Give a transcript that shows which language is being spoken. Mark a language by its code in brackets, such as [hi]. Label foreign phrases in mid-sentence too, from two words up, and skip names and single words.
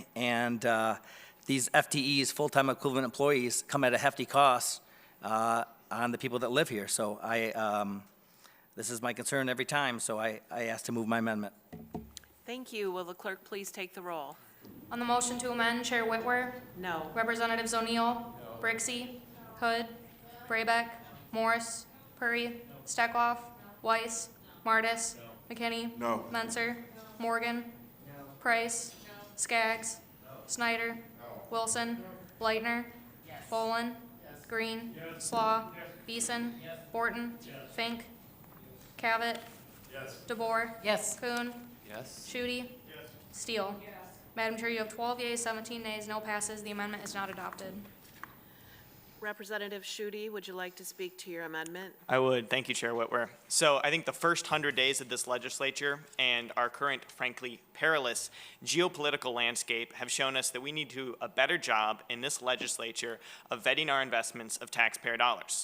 [en] And these FTEs, full-time equivalent employees, come at a hefty cost on the people that live here. So this is my concern every time, so I ask to move my amendment. Thank you. Will the clerk please take the roll? On the motion to amend, Chair Whitwer. No. Representatives O'Neill. Brixey. Hood. Braybeck. Morris. Purry. Steckloff. Weiss. Martis. McKinney. No. Menser. Morgan. Price. Skaggs. Snyder. Wilson. Lightner. Bolin. Green. Slaw. Beeson. Borton. Fink. Cavett. DeBoer. Yes. Kuhn. Yes. Shudi. Steele. Madam Chair, you have 12 yeas, 17 nays, no passes. The amendment is not adopted. Representative Shudi, would you like to speak to your amendment? I would. Thank you, Chair Whitwer. So I think the first 100 days of this legislature and our current, frankly, perilous geopolitical landscape have shown us that we need to do a better job in this legislature of vetting our investments of taxpayer dollars.